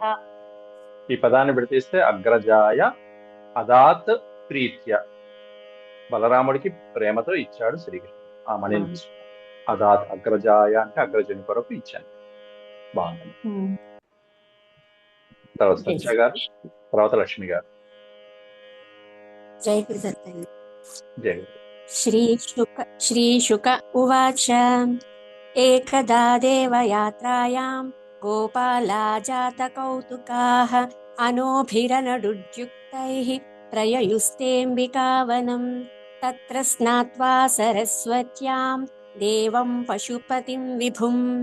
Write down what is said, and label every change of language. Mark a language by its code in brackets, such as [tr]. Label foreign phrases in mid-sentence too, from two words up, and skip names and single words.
[te] ఈ పదాన్ని విడతీస్తే [sa] అగ్రజాయ అదాత్ ప్రీత్య, [te] బలరాముడికి ప్రేమతో ఇచ్చాడు శ్రీకృష్ణుడు ఆ మణిని తీసుకున్నాడు. [sa] అదాత్ అగ్రజాయ [te] అంటే అగ్రజుని కొరకు ఇచ్చాను. బాగుంది. తర్వాత సత్య గారు, తర్వాత లక్ష్మి గారు. జై గురుదత్త. జయ గురు. [sa] श्रीशुक उवाच एकदा देवयात्रायां गोपाला जातकौतुकाः अनोभिरनडुद्युक्तैः प्रययुस्तेऽम्बिकावनं तत्र स्नात्वा सरस्वत्यां देवं पशुपतिं विभुम्